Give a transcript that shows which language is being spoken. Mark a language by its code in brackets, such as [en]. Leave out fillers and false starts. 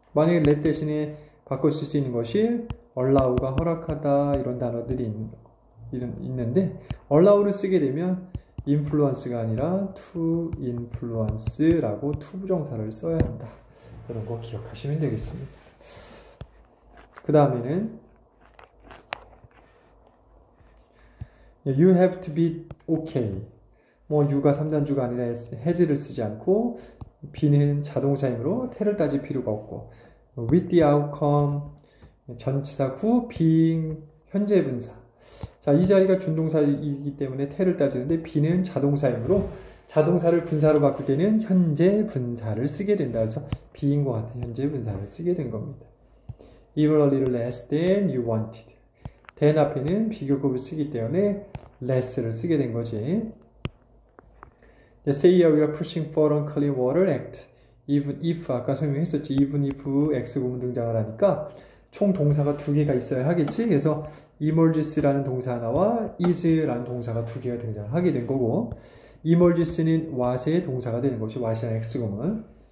[ko] 만약에 let 대신에 바꿔 쓸 수 있는 것이 allow가 허락하다 이런 단어들이 있는데 allow를 쓰게 되면 influence가 아니라 to influence라고 to 부정사를 써야 한다. 이런 거 기억하시면 되겠습니다. 그 다음에는 [en] you have to be okay. [ko] 뭐 you가 3단주가 아니라 has를 쓰지 않고 be는 자동사이므로 te를 따질 필요가 없고 [en] with the outcome [ko] 전치사 구 being 현재 분사. 자, 이 자리가 준동사이기 때문에 te를 따지는데 be는 자동사이므로 자동사를 분사로 바꿀 때는 현재 분사를 쓰게 된다. 그래서 being과 같은 현재 분사를 쓰게 된 겁니다. [en] even a little less than you wanted. [ko] than 앞에는 비교급을 쓰기 때문에 less를 쓰게 된 거지. [en] Say we are pushing for a clean water act. [ko] Even if 아까 설명했었지. Even if X구문 등장을 하니까 총 동사가 두 개가 있어야 하겠지. 그래서 emerges라는 동사 하나와 is라는 동사가 두 개가 등장하게 된 거고 emerges는 what의 동사가 되는 것이 what이라는 X구문.